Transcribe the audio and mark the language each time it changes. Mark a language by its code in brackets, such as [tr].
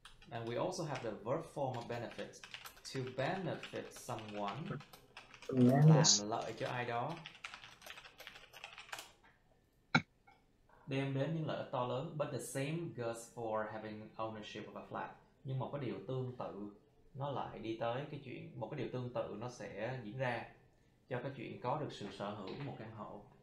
[en] And we also have the verb form of benefit. To benefit someone, [vi] làm lợi cho ai đó, đem đến những lợi ích to lớn. [en] But the same goes for having ownership of a flat. [vi] Nhưng một cái điều tương tự nó lại đi tới cái chuyện, một cái điều tương tự nó sẽ diễn ra cho cái chuyện có được sự sở hữu của một căn hộ.